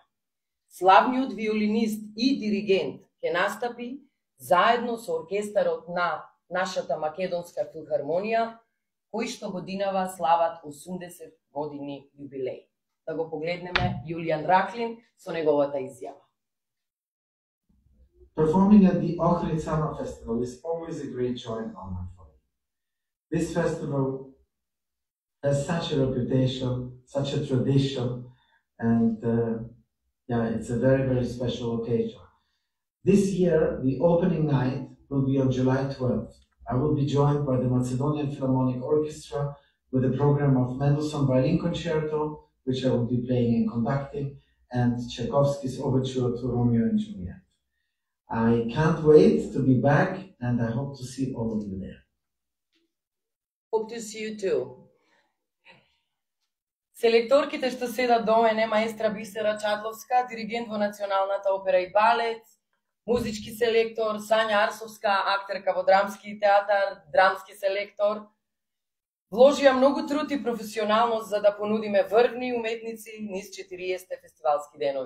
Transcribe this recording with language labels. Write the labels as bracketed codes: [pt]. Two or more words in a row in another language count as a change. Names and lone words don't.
[mk] Славниот виолинист и диригент ќе настапи заедно со оркестарот на нашата Македонска филхармонија, кои што годинава слават 80 години јубилеј. Да го погледнеме Џулијан Раклин со неговата изјава. [en] Performing at the Ohrid Summer Festival is always a great joy and honor for me. This festival has such a reputation, such a tradition, and it's a very, very special occasion. This year, the opening night will be on July 12th. I will be joined by the Macedonian Philharmonic Orchestra with a program of Mendelssohn Violin Concerto, which I will be playing and conducting, and Tchaikovsky's Overture to Romeo and Juliet. I can't wait to be back, and I hope to see all of you there. Hope to see you too. [mk] Селекторките што седат до мене, маестра Бисера Чадловска, диригент во Националната опера и балет, музички селектор, Сања Арсовска, актерка во Драмски театар, драмски селектор, вложија многу труд и професионалност за да понудиме врвни уметници низ 40 фестивалски денови.